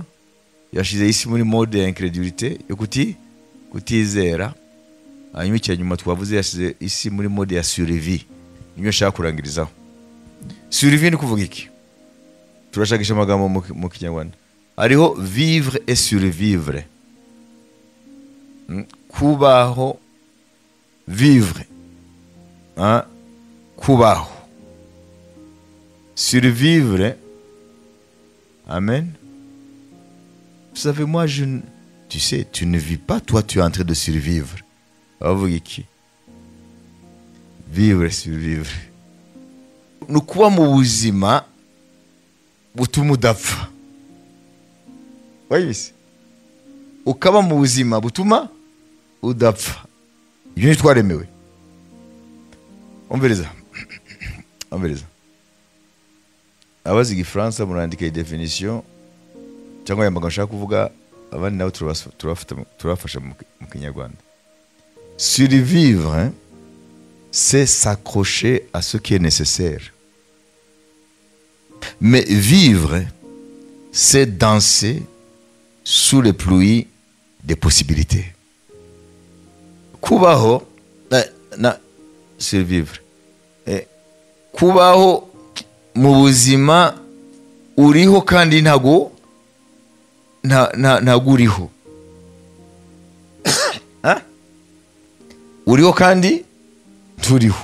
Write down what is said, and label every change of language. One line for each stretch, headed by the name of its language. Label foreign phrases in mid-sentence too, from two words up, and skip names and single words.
Kinyarwanda: Yashize isi muri mode ya incredulité, yo kutizera. Hanyuma icyanyuma twavuze yashize isi muri mode ya survie. Niyo nshaka kurangirizaho. Survie ni kuvuga iki? Turashakisha amagambo mu Kinyarwanda.
French: Hariho vivre et survivre. Kubaho, vivre.
Kinyarwanda: Kubaho. Survivre. Amen.
French: Vous savez, moi, tu sais, tu ne vis pas, toi, tu es en train de survivre. Vivre, survivre.
Kinyarwanda: Ni kuba mu buzima butuma udapfa. Wayibise? Ukaba mu buzima butuma udapfa. Ibyo ntitwaremewe. Umviriza. Abazi Igifaransa murandika definition cyangwa yambaga nshaka kuvuga, abandi nabo turafasha mu Kinyarwanda.
French: Survivre, c'est s'accrocher à ce qui est nécessaire. Mais vivre, c'est danser sous les pluies des possibilités.
Kinyarwanda: Kubaho, survivre. Kubaho mu buzima uriho kandi ntago uriho. Uriho kandi turiho.